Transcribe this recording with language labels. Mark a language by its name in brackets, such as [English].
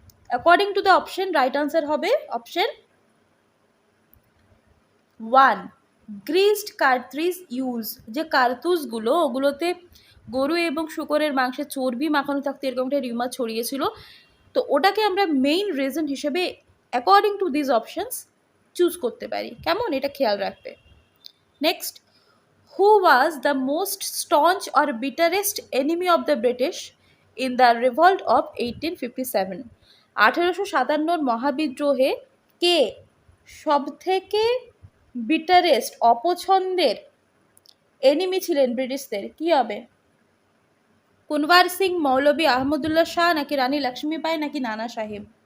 [English] According to the option right answer হবে option 1, greased cartridge use. [Bangla] যে কার্তুজগুলো, ওগুলোতে গরু এবং শুকরের মাংসের চর্বি মাখানো থাকতো, এরকম একটা রিউমার ছড়িয়েছিল। তো ওটাকে আমরা মেইন রিজন হিসেবে [English] according to this options [Bangla] choose করতে পারি। কেমন, এটা খেয়াল রাখবে। [English] Next, who was the most staunch or bitterest enemy of the British in the revolt of 1857? [Bangla] 1857 মহাবিদ্রোহে কে সব থেকে বিটারেস্ট, অপছন্দের এনিমি ছিলেন ব্রিটিশদের, কি হবে? কুনওয়ার সিং, মৌলভী আহমদুল্লাহ শাহ, নাকি রানী লক্ষ্মীবাই, নাকি নানা সাহেব?